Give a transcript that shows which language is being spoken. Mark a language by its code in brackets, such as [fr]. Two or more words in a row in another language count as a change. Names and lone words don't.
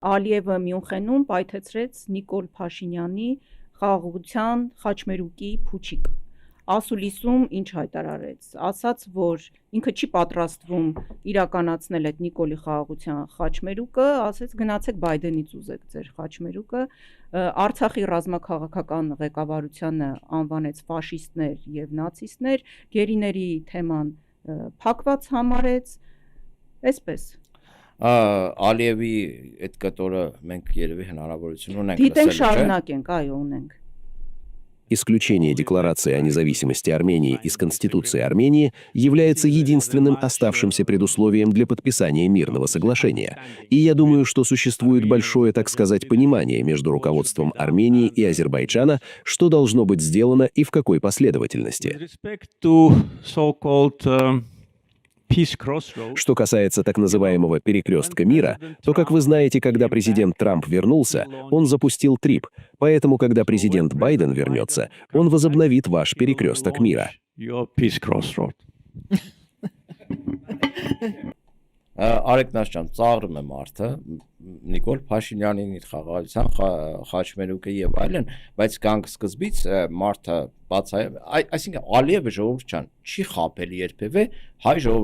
[hy] Ալիևը Մյունխենում պայթեցրեց Նիկոլ Փաշինյանի խաղաղության խաչմերուկի փուչիկ։ Ասուլիսում ինչ հայտարարեց, ասաց, որ ինքը չի պատրաստվում իրականացնել այդ Նիկոլի խաղաղության խաչմերուկը, ասեց գնացեք Բայդենից ուզեք ձեր խաչմերուկը, Արցախի ռազմաքաղաքական ղեկավարությանը անվանեց ֆաշիստներ եւ նացիստներ, գերիների թեման փակված համարեց, այսպես։ Ալիևի այդ կտորը մենք երևի հնարավորություն ունենք Դիտենք շարունակենք, այո, ունենք։ [ru] Исключение Декларации о независимости Армении из Конституции Армении является единственным оставшимся предусловием для подписания мирного соглашения. И я думаю, что существует большое, так сказать, понимание между руководством Армении и Азербайджана, что должно быть сделано и в какой последовательности. Что касается так называемого перекрестка мира, то, как вы знаете, когда президент Трамп вернулся, он запустил ТРИП, поэтому, когда президент Байден вернется, он возобновит ваш перекресток мира. [hy] Արեք Նաշյան, ծաղրում եմ արդը, Նիկոլ Փաշինյանին իր խաղաղության խաչմերուկը եւ այլն, բայց կանգ սկզբից մարդը այսինքն Ալիևը ժողովուրդ չան, չի խաբել երբևէ հայ ժողովրդին